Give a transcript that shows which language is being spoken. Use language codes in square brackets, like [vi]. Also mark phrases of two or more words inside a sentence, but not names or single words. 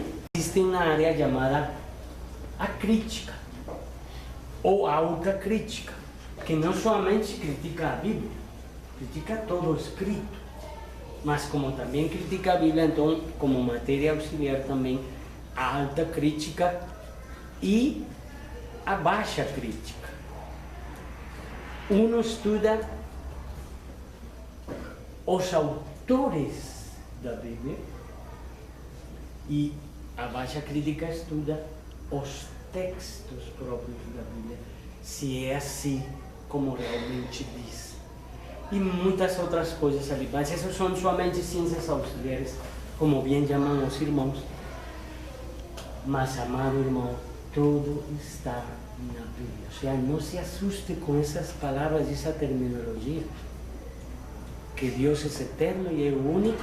[es] Existe una área llamada acrítica o autocrítica, que no solamente critica a Biblia, critica todo escrito, mas como también critica a Biblia, entonces como materia auxiliar también a alta crítica y a baja crítica. Uno [pt] estuda os autores da Biblia [es] y a baja crítica [pt] estuda os textos [es] propios da Biblia, si es así como realmente dice. [pt] e muitas outras coisas ali. Mas essas são somente ciências auxiliares, como bem chamam os irmãos. Mas, amado irmão, tudo está na Bíblia. [es] O sea, [pt] não se assuste com essas palavras, essa terminologia. Que Deus é eterno e é o único.